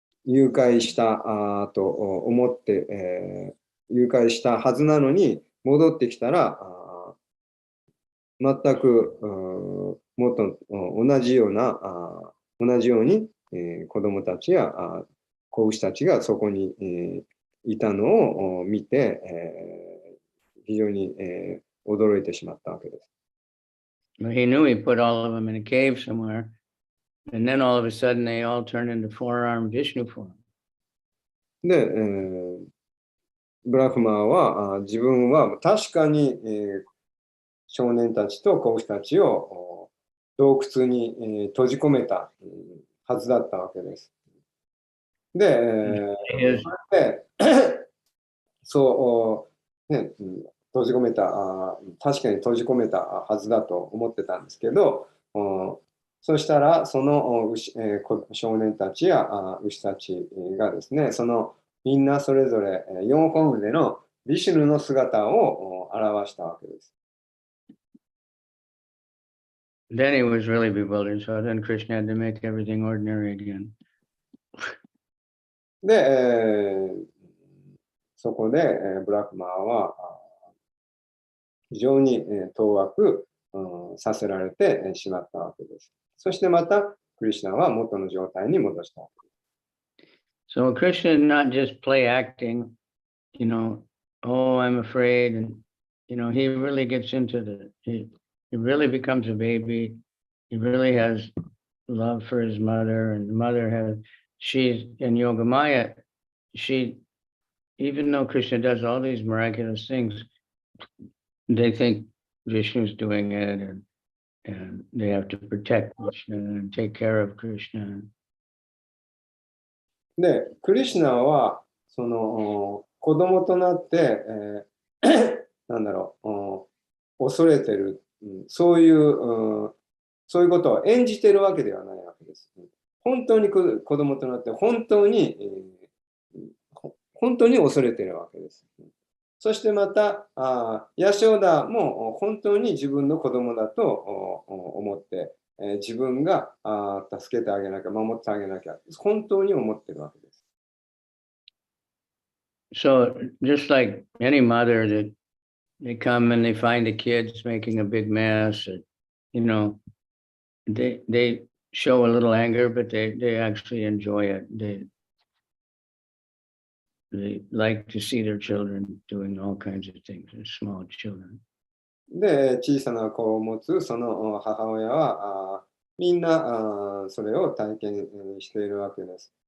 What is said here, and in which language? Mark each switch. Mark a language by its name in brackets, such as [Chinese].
[Japanese] 誘拐したと思って、誘拐したはずなのに戻ってきたら全く同じように、子どもたちや子牛たちがそこに、いたのを見て、非常に、驚いてしまったわけです。 [English] He knew he put all of them in a cave somewhere, and then all of a sudden they all turned into four-armed Vishnu form. [Japanese] で、ブラフマーは自分は確かに、少年たちと子牛たちを洞窟に、閉じ込めた、はずだったわけです。で、そうね、閉じ込めた確かに閉じ込めたはずだと思ってたんですけど、そしたらその少年たちや牛たちがですね、みんなそれぞれ4本腕のビシュヌの姿を表したわけです。 [English] Then he was really bewildered, so then Krishna had to make everything ordinary again. [Japanese] で、そこでブラフマーは非常に当惑させられてしまったわけです。そしてまたクリシュナは元の状態に戻したわけです。 [English] So Krishna is not just play acting, oh, I'm afraid, and he really gets into he really becomes a baby. He really has love for his mother, and the mother she's in Yogamaya, even though Krishna does all these miraculous things, they think Vishnu's doing it, and they have to protect Krishna and take care of Krishna. [Japanese] で、クリシュナは子供となって、なんだろう、恐れてる、そういうことを演じてるわけではないわけです。本当に子供となって本当に恐れてるわけです。そしてまた、ヤショーダも本当に自分の子供だと思って、自分が助けてあげなきゃ、守ってあげなきゃ、本当に思ってるわけです。 [English] So just like any mother that they come and they find the kids making a big mess, they show a little anger, but they actually enjoy it. They like to see their children doing all kinds of things, their small children. [Japanese] で、小さな子を持つその母親はみんなそれを体験しているわけです。